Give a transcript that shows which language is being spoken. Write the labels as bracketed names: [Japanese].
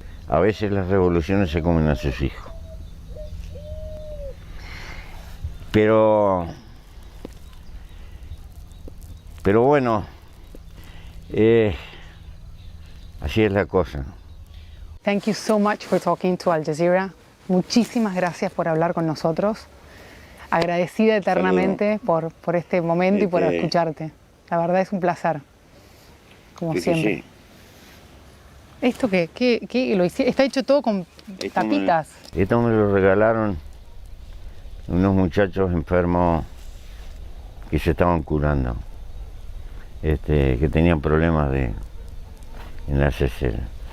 [Spanish] A veces las revoluciones se comen a sus hijos. Pero bueno, así es la cosa. [English] Thank you so much for talking to Al Jazeera. [Spanish] Muchísimas gracias por hablar con nosotros. Agradecida eternamente por este momento y por escucharte. La verdad es un placer, como siempre. Sí. ¿Esto qué lo hiciste? Está hecho todo con tapitas. Esto me lo regalaron unos muchachos enfermos que se estaban curando, que tenían problemas en la cesera.